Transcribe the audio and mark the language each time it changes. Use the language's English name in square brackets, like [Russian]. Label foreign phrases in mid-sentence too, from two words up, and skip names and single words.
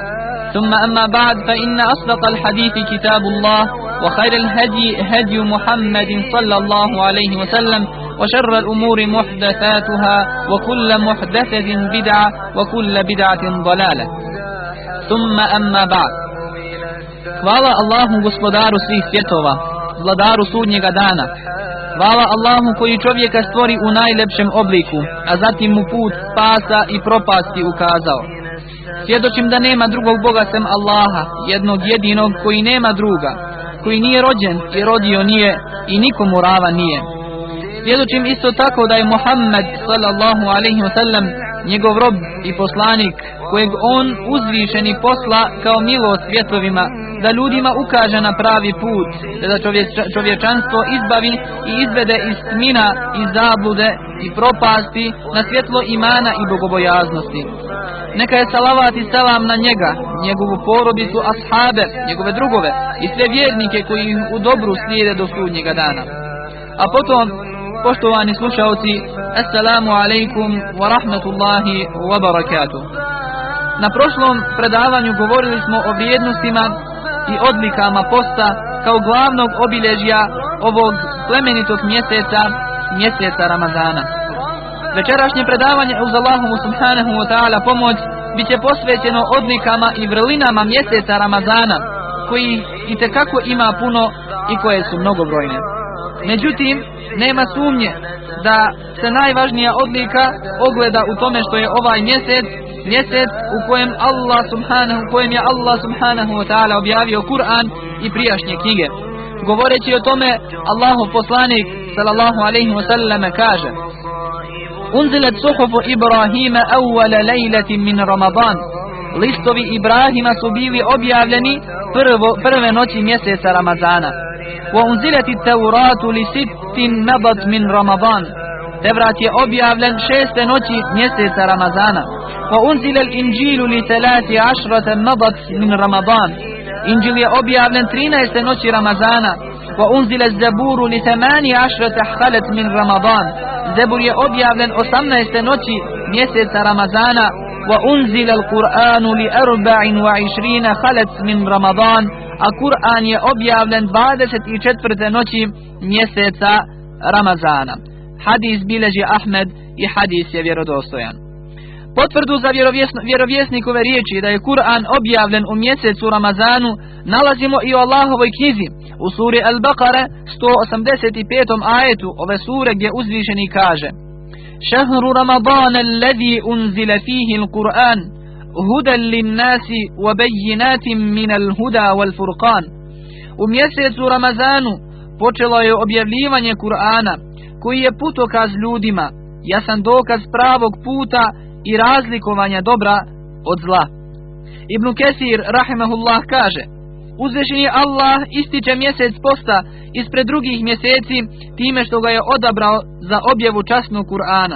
[Arabic] ثم أما بعد فإن أصدق الحديث كتاب الله وخير الهدي هدي محمد صلى الله عليه وسلم وشر الأمور محدثاتها وكل محدثة بدعة وكل بدعة ضلالة. ثم أما بعد. [Bosnian] Hvala Allahu gospodaru svih svjetova, vladaru sudnjega dana. Hvala Allahu koji čovjeka stvori u najlepšem obliku, a zatim mu put spasa i propasti ukazao. Svjedočim da nema drugog Boga sem Allaha, jednog jedinog koji nema druga, koji nije rođen i rodio nije i nikomu ravan nije. Svjedočim isto tako da je Muhammed [Arabic] صلى الله عليه وسلم [Bosnian] njegov rob i poslanik kojeg on uzvišeni posla kao milost svjetovima da ljudima ukaže na pravi put, da čovječanstvo izbavi i izvede iz tmina i zablude i propasti na svjetlo imana i bogobojaznosti. Neka je salavat i selam na njega, njegovu porodicu, ashabe, njegove drugove i sve vjernike koji ih u dobru slijede do sudnjega dana. A potom, poštovani slušalci, [Arabic] السلام عليكم ورحمة الله وبركاته. [Bosnian] Na prošlom predavanju govorili smo o vrijednostima i odlikama posta kao glavnog obilježja ovog plemenitog mjeseca Ramazana. Večerašnje predavanje uz Allahovu [Arabic] سبحانه وتعالى [Bosnian] pomoć bit će posvećeno odlikama i vrlinama mjeseca Ramazana, koji itekako ima puno i koje su mnogobrojne. Međutim, nema sumnje da se najvažnija odlika ogleda u tome što je ovaj mjesec u kojem je Allah [Arabic] سبحانه وتعالى [Bosnian] objavio Kur'an i prijašnje knjige. Govoreći o tome, Allahov poslanik [Arabic] صلى الله عليه وسلم [Bosnian] kaže: [Arabic] أنزلت صحف إبراهيم أول ليلة من رمضان. [Bosnian] Listovi Ibrahima su bili objavljeni prve noći mjeseca Ramazana. [Arabic] وأنزلت التوراة لست مضت من رمضان. [Bosnian] Tevrat je objavljen 6. noći mjeseca Ramazana. [Arabic] وأنزل الإنجيل لـ 13 مضت من رمضان. [Bosnian] Injil je objavljen 13. noći Ramazana. [Arabic] وأنزل الزبور لـ 18 خلت من رمضان. [Bosnian] Zabur je objavljen 18. noći mjeseca Ramazana. [Arabic] وأنزل القرآن لـ 24 خلت من رمضان. [Bosnian] A Kur'an je objavljen 24. noći mjeseca Ramazana. Hadis bileži Ahmed i hadis je vjerodostojan. Potvrdu za vjerovjesnikove riječi da je Kur'an objavljen u mjesecu Ramazanu nalazimo i u Allahovoj knjizi u suri Al-Baqara 185. ajetu ove sure, gdje uzvišeni kaže: [Arabic] شهر رمضان الذي أنزل فيه القرآن هدى للناس وبينات من الهدى والفرقان. [Bosnian] U mjesecu Ramazanu počelo je objavljivanje Kur'ana, koji je putokaz ljudima, jasan dokaz pravog puta i razlikovanja dobra od zla. Ibn Kesir rahimahullah kaže: Uzvišeni Allah ističe mjesec posta ispred drugih mjeseci time što ga je odabrao za objavu časnog Kur'ana.